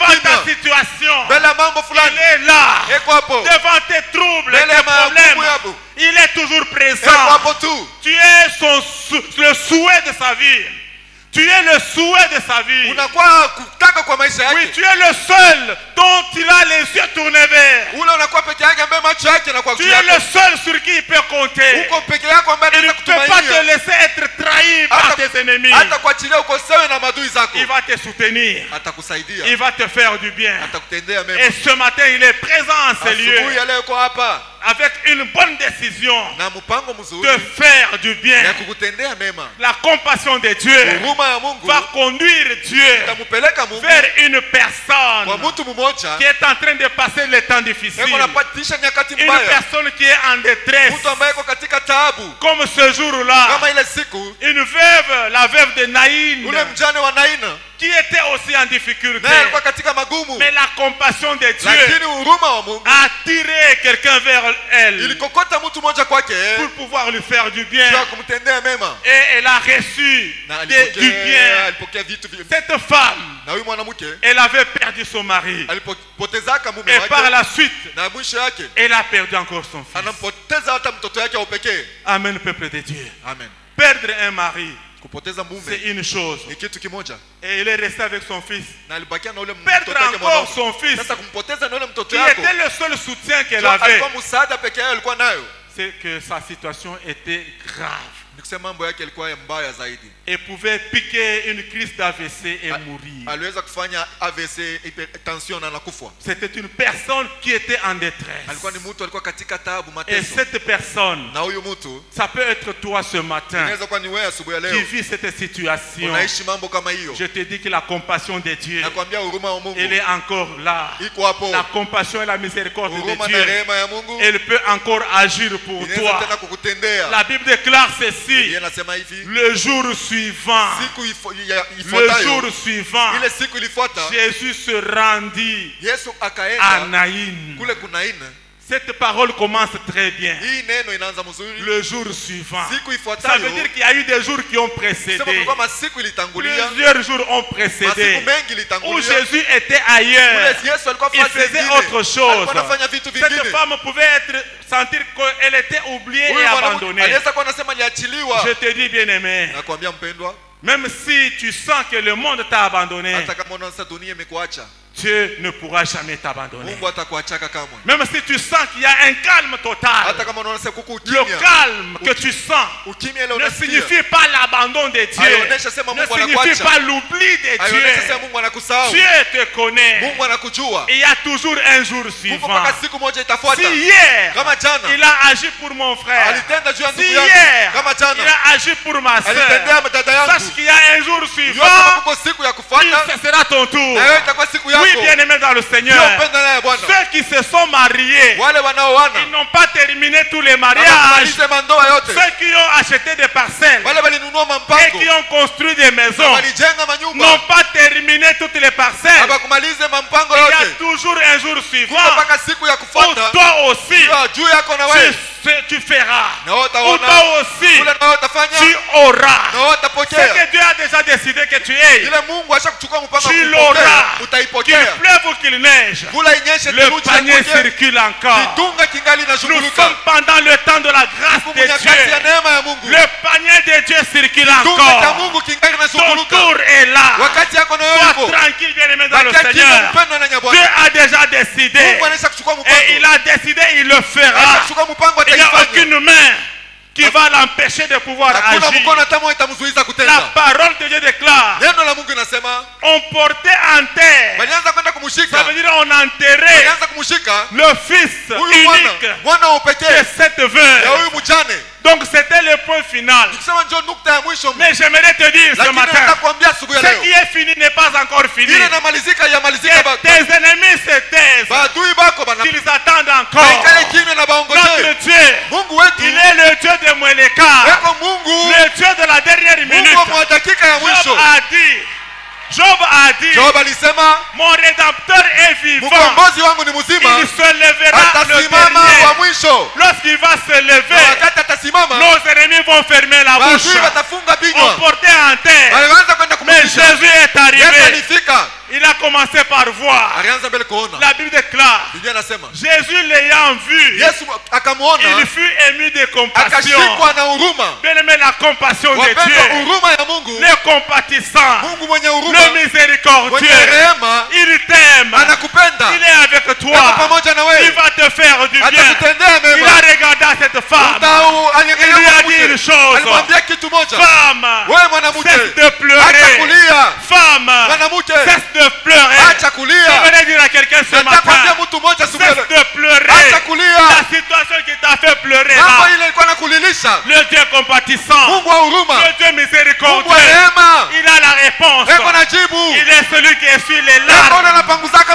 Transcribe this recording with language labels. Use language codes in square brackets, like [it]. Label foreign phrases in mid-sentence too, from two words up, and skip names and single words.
[fr] devant ta [sw] kimya. [fr] situation. [sw] Mbele ya mambo [fr] Il [sw] fulani. [fr] est là [sw] Eko hapo. [fr] devant tes troubles, [sw] Mbele [fr] tes [sw] ya magumu [fr] problèmes. [sw] yako. [fr] Il est toujours [sw] Eko [fr] présent. [sw] hapo tu. [fr] Tu es le souhait de sa vie. Tu es le souhait de sa vie. [sw] Unakuwa kutaka kwa maisha [fr] Oui, [sw] yake. [fr] tu es le seul dont il a les yeux tournés vers. [sw] Ule unakuwa peke yake ambaye macho yake na kwa [fr] Tu [sw] juu [fr] es le [sw] yako. [fr] seul sur qui il peut compter. [sw] Uko peke yako ambaye [fr] Il ne [sw] anaweza [fr] peut pas te [sw] kutumainia. [fr] laisser être trahi par [sw] Hata- [fr] tes ennemis. [sw] Hata kuachilia ukosewe na madui zako. [fr] Il va te soutenir. [sw] Atakusaidia. [fr] Il va te faire du bien. [sw] Atakutendea mema. [fr] Et ce matin, il est présent en ce lieu [sw] Asubuhi ya leo uko hapa [fr] avec une bonne décision [sw] na mpango mzuri [fr] de faire du bien. [sw] ya kukutendea mema. [fr] La compassion de Dieu [sw] Huruma ya Mungu [fr] va conduire Dieu [sw] itamupeleka Mungu [fr] vers une [sw] kwa [fr] personne [sw] mtu mmoja [fr] qui est en train de passer les temps difficiles. [sw] eko napatisha nyakati [fr] Une [sw] mbaya. [fr] personne qui est en détresse. [sw] Mtu ambaye iko katika taabu [fr] Comme ce jour-là, [sw] kama ile siku [fr] une veuve, la veuve de Naïn, [sw] ule mjane wa Naina [fr] qui était aussi en difficulté. [sw] naye alikuwa katika magumu, [fr] Mais la compassion de Dieu [sw] lakini huruma wa Mungu [fr] a tiré quelqu'un vers elle [sw] ilikokota mtu mmoja kwake [fr] pour pouvoir lui faire du bien. [sw] kwa kumtendea mema, [fr] Et elle a reçu [sw] na [fr] du bien. [sw] alipokea vitu vingi. [fr] Cette femme, [sw] Na huyu mwanamke [fr] elle avait perdu son mari. [sw] alipotezaka mume [fr] Et par [sw] wake, [fr] la suite, [sw] na mwisho yake [fr] elle a perdu encore son fils. [sw] anampoteza hata mtoto yake wa pekee. [fr] Amen, peuple de Dieu. [sw] Amen. [fr] Perdre un mari, [sw] Kupoteza [fr] c'est [sw] mume [fr] une chose. [sw] ni kitu kimoja, [fr] Et il est resté avec son fils. [sw] na alibakia na ule [fr] Perdre [sw] mtoto yake [fr] encore [sw] mwanaume. [fr] son fils, [sw] Sasa kumpoteza na ule mtoto [fr] qui [sw] yako, [fr] était le seul soutien qu'elle [sw] ndio [fr] avait, [sw] alikuwa msaada pekee yake alikuwa nayo, [fr] c'est que sa situation était grave. [sw] ni kusema mambo yake yalikuwa mbaya zaidi. [fr] et pouvait piquer une crise d'AVC et mourir. [sw] aliweza kufanya AVC, hypertension, na anakufa. [fr] C'était une personne qui était en détresse. [sw] Alikuwa ni mtu alikuwa katika taabu, [fr] Et [sw] mateso. [fr] cette personne, [sw] Na huyu mtu [fr] ça peut être toi ce matin [sw] inaweza kuwa ni wewe asubuhi ya [fr] qui [sw] leo [fr] vis cette situation. [sw] unaishi mambo kama hiyo. [fr] Je te dis que la compassion de Dieu, [sw] Nakwambia huruma wa Mungu [fr] elle est encore là. [sw] iko hapo. [fr] La compassion et la miséricorde de [sw] Huruma na [fr] Dieu, [sw] rehema ya Mungu [fr] elle peut encore agir pour [sw] inaweza [fr] toi. [sw] tena kukutendea. [fr] La Bible déclare ceci: [sw] Yeye anasema hivi, [fr] le jour suivant, [sw] siku [fr] le [sw] ifuatayo, [fr] jour suivant, [sw] ile siku ilifuata, [fr] Jésus se rendit [sw] Yesu [fr] à [sw] akaenda Naïn. kule Kunaina. [fr] Cette parole commence très bien. [sw] Hii neno inaanza mzuri. [fr] Le jour suivant. [sw] Siku [fr] Ça [sw] ifuatayo, [fr] veut dire qu'il y a eu des jours qui ont [sw] sema [fr] précédé. [sw] kulikuwa masiku ilitangulia, [fr] Plusieurs jours ont [sw] masiku [fr] précédé. [sw] mengi [fr] Où [sw] ilitangulia. [fr] Jésus était ailleurs. [sw] Kule Yesu alikuwa [fr] Il [sw] afanya [fr] faisait [sw] vingine. [fr] autre chose. [sw] Alikuwa anafanya vitu [fr] Cette [sw] vingine. [fr] femme pouvait sentir qu'elle était oubliée [sw] Huyu [fr] et [sw] mwanamke [fr] abandonnée. [sw] aliweza kuwa anasema aliachiliwa. [fr] Je te dis, bien-aimé, [sw] Nakwambia mpendwa, [fr] même si tu sens que le monde t'a abandonné, [sw] hata kama unaona sasa dunia imekuacha, [fr] Dieu ne pourra jamais t'abandonner. [sw] Mungu hatakuachaka kamwe. [fr] Même si tu sens qu'il y a un calme total, [sw] Hata kama unaona sasa kuko [fr] le [sw] ukimya, [fr] calme que tu sens [sw] ukimya ile [fr] ne [sw] unasikia [fr] signifie pas l'abandon de Dieu, [sw] haionesha sema [fr] ne [sw] Mungu [fr] signifie [sw] anakuacha, [fr] pas l'oubli de [sw] haionesha sema [fr] Dieu. [sw] Mungu anakusahau. [fr] Dieu te connaît. [sw] Mungu anakujua. [fr] Il y a toujours un jour [sw] Mungu [fr] suivant. [sw] mpaka siku moja itafuata. [fr] Si hier, [sw] Kama jana [fr] il a agi pour mon frère, [sw] alitenda juu ya [fr] si [sw] ndugu yangu, [fr] hier, [sw] kama [fr] il [sw] jana [fr] a agi pour ma soeur, [sw] alitendea dada yangu, [fr] sache qu'il y a un jour [sw] yote [fr] suivant, [sw] kuko siku ya [fr] il- [sw] kufuata, [fr] ce sera ton tour. [sw] na wewe itakuwa siku yako. [fr] Oui, bien-aimé dans le Seigneur, [sw] Ndio mpenda naye Bwana. [fr] ceux qui se sont mariés, [sw] Wale wanaoana [fr] ils n'ont pas terminé tous les mariages. [sw] wakamalize mandoa yote, [fr] Ceux qui ont acheté des parcelles [sw] wale walinunua [fr] et [sw] mampango [fr] qui ont construit des [sw] na [fr] maisons [sw] walijenga manyumba [fr] n'ont pas terminé toutes les parcelles. [sw] hawakumalize mampango [fr] Il y a [sw] yote, [fr] toujours un jour [sw] kuko [fr] suivant [sw] mpaka siku ya [fr] où [sw] kufuata. [fr] toi aussi [sw] Ndio juu yako na wewe, [fr] tu feras, [sw] na wewe [fr] où [sw] utaona [fr] toi aussi [sw] kule, na wewe utafanya, [fr] tu auras. [sw] na wewe [fr] Ce [sw] utapokea. [fr] que Dieu a déjà décidé que tu aies, [sw] Ile Mungu ashakuchukua mpango wa [fr] tu [sw] kupokea, [fr] l'auras. Qu'il [sw] utaipokea. [fr] pleuve ou qu'il neige, [sw] Vula inyeshe, [fr] le [sw] theluji [fr] panier [sw] ikuje, [fr] circule encore. [sw] kitunga kingali [fr] Nous [sw] inazunguluka. [fr] sommes pendant le temps de la grâce [sw] Mungu [fr] de [sw] nyakati ya [fr] Dieu. [sw] neema ya Mungu, [fr] Le panier de Dieu circule [sw] kitunga cha [fr] encore. [sw] Mungu kingali [fr] Ton [sw] inazunguluka. [fr] tour est là. [sw] Wakati yako na wewe [fr] Sois [sw] uko, [fr] tranquille, bien-aimé dans le [sw] bakia kimya, [fr] Seigneur. [sw] mpendwa na [fr] Dieu [sw] Bwana. [fr] a déjà décidé. [sw] Mungu anaweza kuchukua [fr] Et il [sw] mpango, [fr] a décidé, il le fera. [sw] atachukua mpango, [fr] Il n'y a [sw] ataifanya. [fr] aucune main qui va l'empêcher de pouvoir [sw] Hakuna [fr] agir. [sw] mkono hata mmoja itamzuiza [fr] La [sw] kutenda. [fr] parole de Dieu déclare, [sw] Neno la Mungu inasema [fr] on portait en terre. [sw] walianza kwenda [fr] Ça [sw] kumshika, [fr] veut dire on enterrait [sw] walianza kumshika [fr] le fils [sw] huyu mwana, [fr] unique [sw] mwana wa [fr] de [sw] upekee [fr] cette [sw] ya [fr] veuve. [sw] huyu mjane. [fr] Donc c'était le point final. [sw] Nikisema njoo nukta ya mwisho, [fr] Mais j'aimerais te dire ce [sw] lakini [fr] matin, [sw] nitakwambia asubuhi ya [fr] ce [sw] leo, [fr] qui est fini n'est pas encore fini. [sw] ile inamalizika yamalizika, [fr] Que tes ennemis se taisent. [sw] baadui bako bana [fr] Qu'ils attendent encore. [sw] baikale kimya na [fr] Notre [sw] baongoje. [fr] Dieu, [sw] Mungu wetu [fr] il est le Dieu de Mweleka, [sw] eko Mungu, [fr] le Dieu de la dernière minute. [sw] Mungu wa dakika ya mwisho. [fr] Job a dit, [sw] Job alisema [fr] mon rédempteur est vivant. [sw] mkombozi wangu ni mzima, [fr] Il se lèvera le [sw] atasimama wa [fr] dernier. [sw] mwisho. [fr] Lorsqu'il va se [sw] Na [fr] lever, [sw] wakati atasimama, [fr] nos ennemis vont fermer la bouche. [sw] maadui watafunga [fr] On [sw] vinywa. [fr] portait en terre. [sw] Alianza kwenda [fr] Mais [sw] kumshika, [fr] Jésus est [sw] Yesu [fr] arrivé. [sw] alifika, [fr] Il a commencé par voir. [sw] alianza mbele kuona. [fr] La Bible déclare, [sw] Biblia inasema [fr] Jésus l'ayant vu, [sw] Yesu akamuona, [fr] il fut ému de compassion. [sw] akashikwa na huruma. [fr] Bien-aimé, la compassion de [sw] Wapendwa, [fr] Dieu, [sw] huruma ya Mungu, [fr] le compatissant, [sw] Mungu mwenye huruma, [fr] le [sw] mwenye [fr] miséricordieux, [sw] rehema, [fr] il t'aime, [sw] anakupenda, [fr] il est avec [sw] yuko [fr] toi, [sw] pamoja na [fr] il [sw] wewe, [fr] va te faire du bien. [sw] atakutendea [fr] Il [sw] mema. [fr] a regardé à cette femme, il lui a dit une chose, [sw] Alimwambia kitu moja, [fr] femme, [sw] wewe mwanamke, [fr] cesse de [sw] acha [fr] pleurer, [sw] kulia. [fr] femme, [sw] Mwanamke, [fr] cesse de pleurer. [sw] acha kulia. [fr] J'aimerais dire à quelqu'un ce [sw] Nataka kuambia [fr] matin, [sw] mtu mmoja siku ya [fr] cesse [sw] leo, [fr] de pleurer. [sw] acha kulia. [fr] La situation qui t'a fait pleurer [sw] Mambo [fr] là, [sw] ile ilikuwa nakulilisha. [fr] le Dieu compatissant, [sw] Mungu wa huruma, [fr] le Dieu [sw] Mungu wa [fr] miséricordieux, [sw] rehema, [fr] il a la réponse. [sw] eko na jibu. [fr] Il est celui qui essuie les [sw] Eko [fr] larmes. [sw] anapanguzaka